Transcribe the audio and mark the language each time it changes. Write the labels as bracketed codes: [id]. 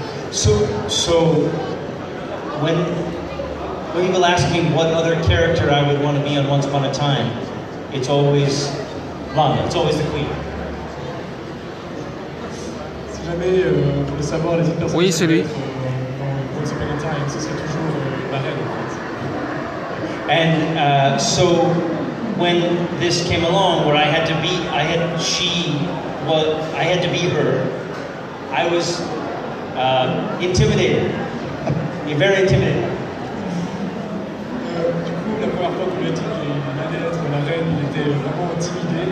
[en] So when people ask me what other character I would want to be on Once Upon a Time, it's always Lana, it's always the Queen. [fr] Si jamais vous voulez savoir les autres personnes. Oui, c'est lui. Dans Once Upon a Time, ce serait toujours la reine en fait. [en] And so when this came along, where I had to be her, I was intimidated, very intimidated. [fr] Du coup, la première fois qu'on lui a dit qu'il allait être la reine, il était vraiment intimidé.